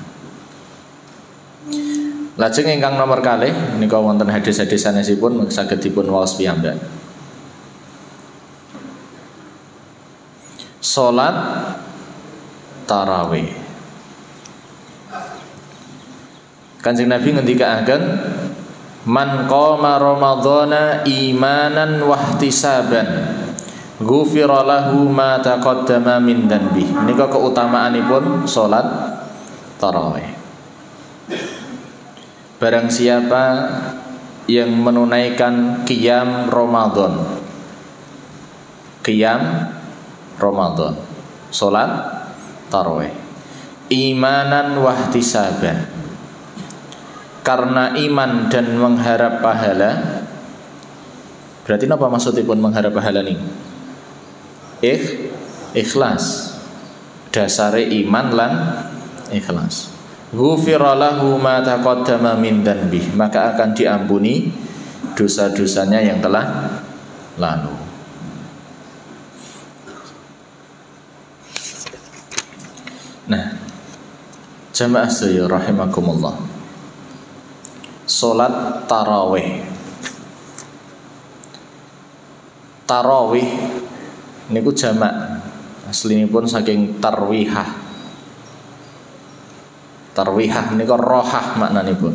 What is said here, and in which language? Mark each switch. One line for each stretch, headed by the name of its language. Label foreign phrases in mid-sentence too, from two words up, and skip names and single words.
Javanese: Lajeng ingkang nomor kalih menika wonten hadis-hadis sanesipun saged dipun waos piyambak. Salat tarawih. Kanjeng Nabi ngendikaaken
Arabic: من قام رمضان إيمانا واحتسابا غفر له ما تقدم من ذنبه.
Javanese: Menika keutamaanipun salat tarawih.
Indonesian: Barang siapa yang menunaikan qiyam Ramadan, salat tarawih,
Arabic: إيمانا واحتسابا,
Indonesian: karena iman dan mengharap pahala. Berarti apa maksudipun mengharap pahala nih?
Javanese: Ikhlas. Dasare iman lan ikhlas.
Arabic: غفر له ما تقدم من ذنبه,
Indonesian: maka akan diampuni dosa-dosanya yang telah lalu.
Javanese: Nah, jamaah sedaya rahimakumullah. Salat tarawih. Tarawih niku jamak. Aslinipun saking tarwihah. Tarwihah niku rohah maknanipun.